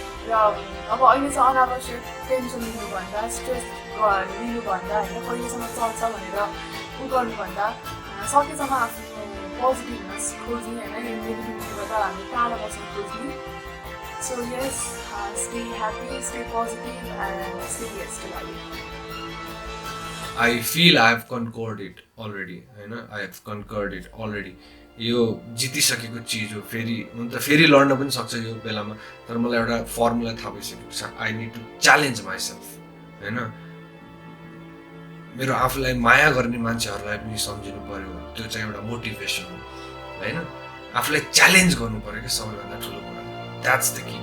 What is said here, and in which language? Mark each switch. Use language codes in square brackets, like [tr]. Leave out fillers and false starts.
[ne] र अब अहिले चाहिँ अनावश्यक टेन्सन लिनुभन्दा, स्ट्रेस लिनुभन्दा होइन, कहिलेसम्म चल्छ भनेर गर्नुभन्दा सकेसम्म आफ्नो पोजिटिभ हुन खोज्ने होइन, यो नेगेटिभिटीबाट हामी टाढा बस्न खोज्ने। [en] So yes, stay happy, stay positive and stay yes to life. I feel I have conquered it already [ne] होइन। [en] I have conquered it already। [ne] यो जितिसकेको चिज हो। फेरि हुन त फेरि लड्न पनि सक्छ यो बेलामा, तर मलाई एउटा फर्मुला थाहा भइसकेको छ। [en] I need to challenge myself [ne] होइन। मेरो आफूलाई माया गर्ने मान्छेहरूलाई पनि सम्झिनु पर्यो, त्यो चाहिँ एउटा मोटिभेसन हो होइन। आफूलाई च्यालेन्ज गर्नु पर्यो क्या सबैभन्दा ठुलो कुरा। [en] That's the key.